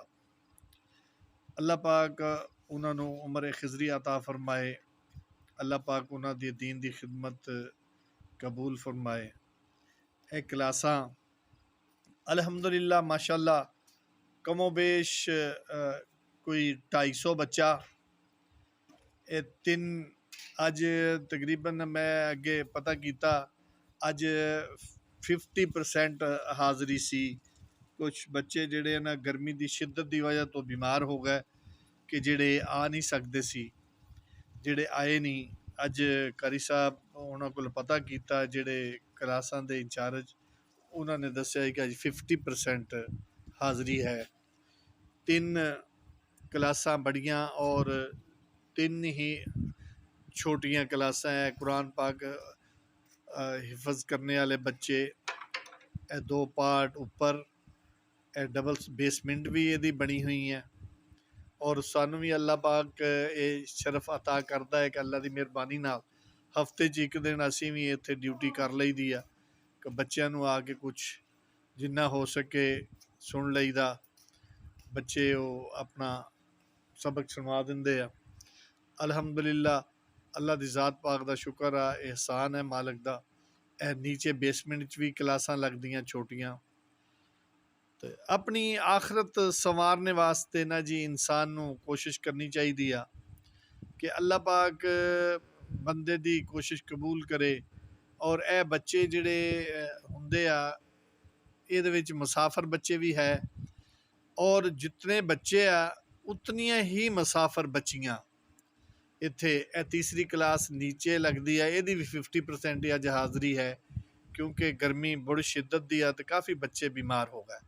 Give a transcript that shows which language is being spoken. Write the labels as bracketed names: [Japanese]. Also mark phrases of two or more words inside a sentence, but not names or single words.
[Punjabi] اللہ پاک انہاں نو عمر خضری عطا فرمائے، اللہ پاک انہاں دی دین دی خدمت قبول فرمائے۔ اے کلاساں [Arabic] الحمدللہ ماشاءاللہ [Punjabi] کم و بیش کوئی 250 بچہ، اے اج تقریباً میں اگے پتہ کیتا اج 50% حاضری سی۔ کچھ بچے جڑے نا گرمی دی شدت دی وجہ تو بیمار ہو گئے کہ جڑے آ نہیں سکدے سی، جڑے آئے نہیں۔ اج قاری صاحب انہاں کول پتہ کیتا، جڑے کلاساں دے انچارج، انہاں نے دسیا کہ اج 50% حاضری ہے۔ 3 کلاساں بڑیاں اور 3 ہی چھوٹیاں کلاساں ہیں۔ قرآن پاک حفظ کرنے والے بچے، 2 پارٹ اوپر، [English] double basement [Punjabi] بھی یہ بنی ہوئی ہیں، اور سانوں بھی [Urdu] اللہ پاک یہ شرف عطا کرتا ہے [Punjabi] کہ اللہ دی مہربانی نال ہفتے چ 1 دن اسی بھی اتنے ڈیوٹی کر لئی دی ہے کہ بچیاں نو آ کے کچھ جنہ ہو سکے سن لئی دا، بچے وہ اپنا سبق سنوا دندے ہیں۔ الحمدللہ اللہ دی ذات پاک دا شکر ہے، احسان ہے مالک دا۔ نیچے بیسمنٹ چ بھی کلاساں لگدیاں چھوٹیاں۔ اپنی آخرت سنوارنے واسطے نا جی انسان نو کوشش کرنی چاہیے کہ اللہ پاک بندے دی کوشش قبول کرے ਔਰ ਇਹ ਬੱਚੇ ਜਿਹੜੇ ਹੁੰਦੇ ਆ, ਇਹਦੇ ਵਿੱਚ ਮੁਸਾਫਰ ਬੱਚੇ ਵੀ ਹੈ, ਔਰ ਜਿਤਨੇ ਬੱਚੇ ਆ ਉਤਨੀਆਂ ਹੀ ਮੁਸਾਫਰ ਬੱਚੀਆਂ। ਇੱਥੇ ਇਹ ਤੀਸਰੀ ਕਲਾਸ ਨੀਚੇ ਲੱਗਦੀ ਹੈ, ਇਹਦੀ ਵੀ 50% ਅੱਜ ਹਾਜ਼ਰੀ ਹੈ, ਕਿਉਂਕਿ ਗਰਮੀ ਬੜੀ ਸ਼ਿੱਦਤ ਦੀ ਆ ਤੇ ਕਾਫੀ ਬੱਚੇ ਬਿਮਾਰ ਹੋ ਗਏ।